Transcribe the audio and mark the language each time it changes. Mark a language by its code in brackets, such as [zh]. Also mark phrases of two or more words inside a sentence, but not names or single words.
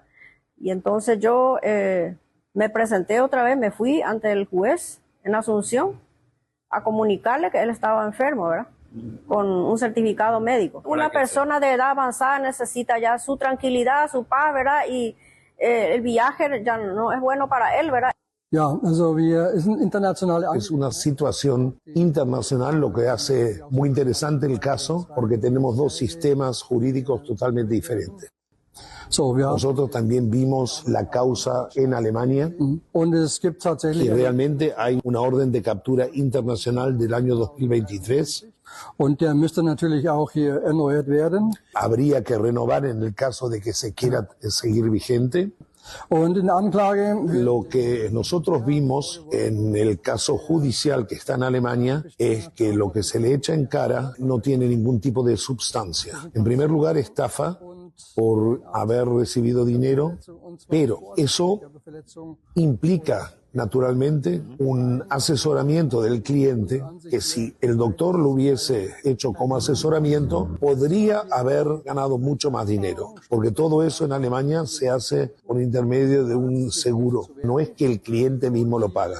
[es] Y entonces yo me presenté otra vez, me fui ante el juez en Asunción a comunicarle que él estaba enfermo, ¿verdad? Con un certificado médico. Una persona de edad avanzada necesita ya su tranquilidad, su paz, ¿verdad? Y el viaje ya no es bueno para él, ¿verdad? [de] Ja, also [es] Es una situación internacional, lo que hace muy interesante el caso, porque tenemos dos sistemas jurídicos totalmente diferentes. Nosotros también vimos la causa en Alemania [de] und es gibt y tatsächlich [es] realmente hay una orden de captura internacional del año 2023. [de] und der müsste natürlich auch hier erneuert werden. [es] Habría que renovar en el caso de que se quiera seguir vigente. [de] Und in der Anklage [es] Lo que nosotros vimos en el caso judicial que está en Alemania es que lo que se le echa en cara no tiene ningún tipo de sustancia. En primer lugar, estafa por haber recibido dinero, pero eso implica naturalmente un asesoramiento del cliente que si el doctor lo hubiese hecho como asesoramiento podría haber ganado mucho más dinero, porque todo eso en Alemania se hace por intermedio de un seguro, no es que el cliente mismo lo paga.